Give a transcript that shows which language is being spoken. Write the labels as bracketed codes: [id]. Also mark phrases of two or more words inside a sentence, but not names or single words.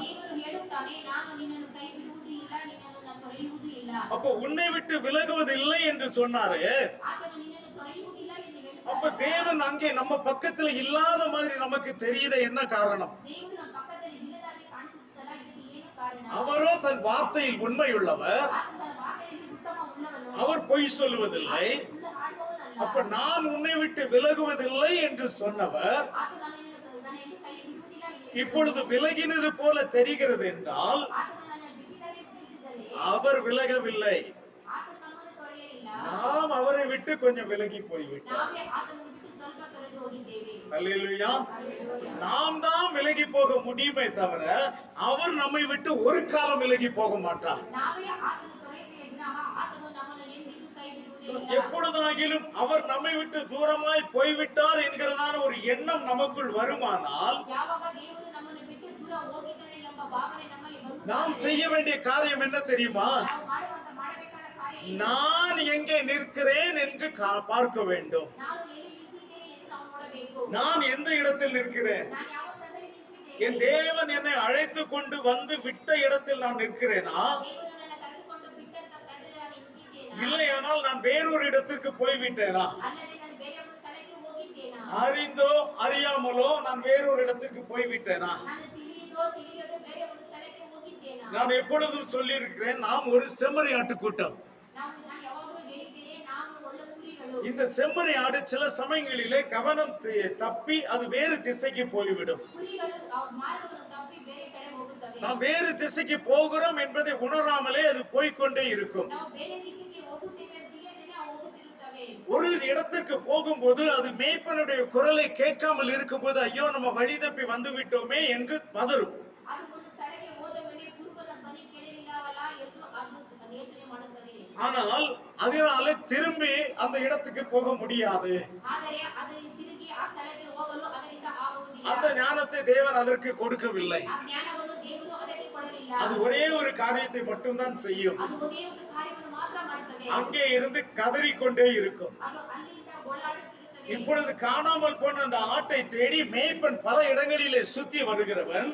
[kn] ದೇವರು ಹೇಳುತ್ತಾನೆ, ನಾನು ನಿನ್ನನ್ನು ಕೈ ಬಿಡುವುದು ಇಲ್ಲ, ನಿನ್ನನ್ನು ನಾನು ತೊರೆಯುವುದು ಇಲ್ಲ. [ta] அப்போ உன்னை விட்டு விலகுவதில்லை என்று சொன்னாரு. [kn] ಆತನು ನಿನ್ನನ್ನು ತೊರೆಯುವುದಿಲ್ಲ ಎಂದು [ta] அப்ப [kn] ಹೇಳುತ್ತಾನೆ. [ta] தேவன் அங்கே நம்ம பக்கத்துல இல்லாத மாதிரி நமக்கு தெரியுது, என்ன காரணம்? [kn] ದೇವರು ನಮ್ಮ ಪಕ್ಕದಲ್ಲಿ ಇಲ್ಲದಾಗಿ ಕಾಣಿಸುತ್ತಲ್ಲ, ಇದಕ್ಕೆ ಏನು ಕಾರಣ? [ta] அவரோ தன் வார்த்தையில் உண்மையுள்ளவர், [kn] ಆತನ ತನ್ನ ವಾಕ್ಯದಲ್ಲಿ ಉತ್ತಮ ಉಳ್ಳವನು, [ta] அவர் பொய் சொல்லுவதில்லை. [kn] ಸುಳ್ಳು ಆಡುವವನಲ್ಲ. [ta] அப்ப நான் உன்னை விட்டு விலகுவதில்லை என்று சொன்னவர் [kn] ಆತನು ನನ್ನನ್ನು ಕೈ ಬಿಡುವುದಿಲ್ಲ ಎಂದು [ta] இப்பொழுது விலகினது போல தெரிகிறது என்றால் [kn] ಆತನು ನನ್ನನ್ನು ಬಿಟ್ಟಿದ್ದಾನೆ ಎಂದು ತಿಳಿದಿದ್ದರೆ [ta] அவர் விலகவில்லை, [kn] ಆತನು ನಮ್ಮನ್ನು ತೊರೆಯಲಿಲ್ಲ. [ta] நாம் அவரை விட்டு கொஞ்சம் விலகி போய்விட்டோம். [kn] ನಾವೇ ಆತನನ್ನು ಬಿಟ್ಟು ಸ್ವಲ್ಪ ತೊರೆದು ಹೋಗಿದ್ದೇವೆ. [ta] அல்லேலூயா. [kn] ಹಲ್ಲೆಲೂಯಾ. [ta] நாம் தான் விலகி போக முடியுமே தவிர அவர் நம்மை விட்டு ஒரு காலம் விலகி போக மாட்டார். [kn] ನಾವೇ ಆತನ ತೊರೆಯುತ್ತೇವೆ ವಿನಃ ಆತನು ನಮ್ಮನ್ನು ಎಂದಿಗೂ ಕೈ So, ಬಿಡುವುದಿಲ್ಲ. [ta] எப்பொழுதாகிலும் அவர் நம்மை விட்டு தூரமாய் போய்விட்டார் என்கிறதான ஒரு எண்ணம் நமக்குள் வருமானால் [kn] ಯಾವಾಗ ದೇವರು ನಮ್ಮನ್ನು ಬಿಟ್ಟು ದೂರ ಹೋಗಿದ್ದಾನೆ ಎಂಬ ಭಾವನೆ ನಮ್ಮಲ್ಲಿ [ta] நாம் [kn] ಬರುತ್ತದೆ, [ta] செய்ய வேண்டிய காரியம் என்ன தெரியுமா? [kn] ನಾವು ಮಾಡಬೇಕಾದ ಕಾರ್ಯ ಏನು? [ta] நான் எங்கே நிற்கிறேன் என்று பார்க்க வேண்டும். [kn] ನಾನು ಎಲ್ಲಿ ನಿಂತಿದ್ದೇನೆ ಎಂದು ನಾವು ನೋಡಬೇಕು. [ta] நான் எந்த இடத்தில் நிற்கிறேன்? [kn] ನಾನು ಯಾವ ಸ್ಥಳದಲ್ಲಿ ನಿಂತಿದ್ದೇನೆ? [ta] என் தேவன் என்னை அழைத்து கொண்டு வந்து விட்ட இடத்தில் நான் நிற்கிறேனா? [kn] ದೇವರು ನನ್ನ ಕರೆದುಕೊಂಡು ಬಿಟ್ಟಂತ ಸ್ಥಳದಲ್ಲಿ ನಾನು ನಿಂತಿದ್ದೇನಾ? [ta] இல்லையானால் நான் வேறொரு இடத்துக்கு போய்விட்டேனா? [kn] ಅಲ್ಲದೆ ನಾನು ಬೇರೆ ಒಂದು ಸ್ಥಳಕ್ಕೆ ಹೋಗಿದ್ದೇನಾ? [ta] அறிந்தோ அறியாமலோ நான் வேறொரு இடத்துக்கு போய்விட்டேனா? [kn] ನಾನು ತಿಳಿಯದೋ ತಿಳಿಯದೋ ಬೇರೆ ಒಂದು ಸ್ಥಳಕ್ಕೆ ಹೋಗಿದ್ದೇನಾ? [ta] நான் எப்பொழுதும் சொல்லியிருக்கிறேன், நாம் ஒரு செம்மறி ஆட்டு கூட்டம். [kn] ನಾನು ಯಾವಾಗಲೂ ಹೇಳಿದ್ದೇನೆ, ನಾವು ಒಳ್ಳೆ ಕುರಿಗಳು. [ta] இந்த செம்மறி ஆடு சில சமயங்களிலே கவனம் தப்பி அது வேறு திசைக்கு போய்விடும். [kn] ಕುರಿಗಳು ಅವ್ರ ಮಾರ್ಗವನ್ನು ತಪ್ಪಿ ಬೇರೆ ಕಡೆ ಹೋಗುತ್ತವೆ. [ta] நாம் வேறு திசைக்கு போகிறோம் என்பதை உணராமலே அது போய்க்கொண்டே இருக்கும். [kn] ನಾವು ಬೇರೆ ದಿಕ್ಕಿಗೆ ಹೋಗುತ್ತೇವೆ ಅಂತ ತಿಳಿಯದೇನೆ ಅವು ಹೋಗುತ್ತಿರುತ್ತವೆ. [ta] ஒரு இடத்திற்கு போகும்போது அது மேய்ப்பனுடைய குரலை கேட்காமல் இருக்கும்போது ஐயோ நம்ம வழி தப்பி வந்து விட்டோமே என்று பதறும். [kn] ಅದು ಒಂದು ಸ್ಥಳಕ್ಕೆ ಹೋದ ಮೇಲೆ ಕುರುಬನ ಧ್ವನಿ ಕೇಳಲಿಲ್ಲವಲ್ಲ ಎಂದು ಅದು ಯೋಚನೆ ಮಾಡುತ್ತದೆ. [ta] ஆனால் அதனால திரும்பி அந்த இடத்துக்கு போக முடியாது. [kn] ಆದರೆ ಅದರಿಂದ ತಿರುಗಿ ಆ ಸ್ಥಳಕ್ಕೆ ಹೋಗಲು ಅದರಿಂದ ಆಗುವುದಿಲ್ಲ. [ta] அந்த ஞானத்தை தேவன் அதற்கு கொடுக்கவில்லை. [kn] ಆ ಜ್ಞಾನವನ್ನು ದೇವರು ಅದಕ್ಕೆ ಕೊಡಲಿಲ್ಲ. [ta] அது ஒரே ஒரு காரியத்தை மட்டும்தான் செய்யும். [kn] ಅದು ಒಂದೇ ಒಂದು ಕಾರ್ಯವನ್ನು ಮಾತ್ರ ಮಾಡುತ್ತದೆ. [ta] அங்கே இருந்து கதறிக்கொண்டே இருக்கும். [kn] ಅದು ಅಲ್ಲಿಂದ ಗೋಳಾಡುತ್ತಿರುತ್ತದೆ. [ta] இப்பொழுது காணாமல் போன அந்த ஆட்டை தேடி மேய்ப்பன் பல இடங்களிலே சுத்தி வருகிறவன்